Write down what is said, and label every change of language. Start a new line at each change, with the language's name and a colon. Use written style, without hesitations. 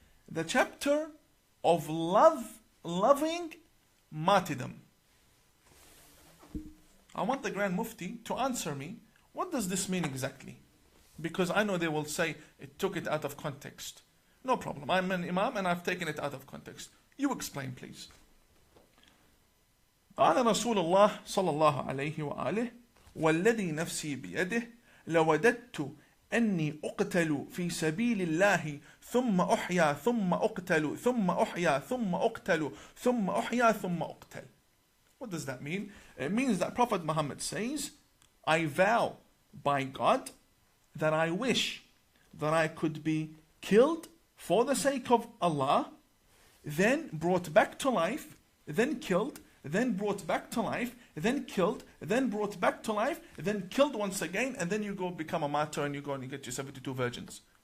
English: The chapter of loving martyrdom. I want the Grand Mufti to answer me, what does this mean exactly? Because I know they will say it took it out of context. No problem. I'm an Imam and I've taken it out of context. You explain, please.
Arabic: قال رسول الله صلى الله عليه وآله والذي نفسي بيده لوددت أني أقتل في سبيل الله ثم أحيا ثم أقتل ثم أحيا ثم أقتل ثم أحيا ثم أقتل.
English: What does that mean? It means that Prophet Mohammed says, I vow by God that I wish that I could be killed for the sake of Allah, then brought back to life, then killed, then brought back to life, then killed, then brought back to life, then killed once again, and then you go become a martyr and you go and you get your 72 virgins.